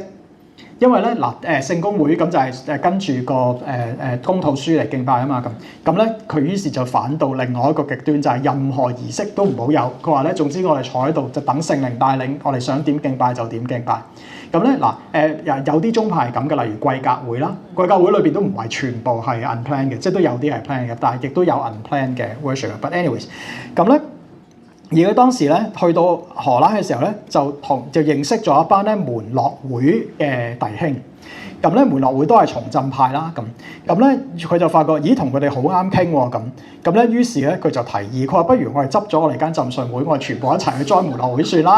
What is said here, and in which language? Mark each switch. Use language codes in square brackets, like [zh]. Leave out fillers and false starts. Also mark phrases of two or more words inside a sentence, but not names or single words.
[yue] 因為咧聖公會咁就係跟住個公禱書嚟敬拜啊嘛，咁咧佢於是就反到另外一個極端，就係任何儀式都唔好有。佢話咧，總之我哋坐喺度就等聖靈帶領，我哋想點敬拜就點敬拜。咁咧有啲宗派係咁嘅，例如貴格會啦，貴格會裏邊都唔係全部係 unplanned 嘅，即係都有啲係 plan 嘅，但係亦都有 unplanned 嘅 worship。 [en] But anyways， [yue] 咁咧。而佢當時咧去到荷蘭嘅時候咧，就認識咗一班咧門諾會嘅弟兄。咁咧門諾會都係重浸派啦。咁咧佢就發覺，咦同佢哋好啱傾喎。咁咧於是咧佢就提議，佢話不如我哋執咗我哋間浸信會，我哋全部一齊去 join 門諾會算啦。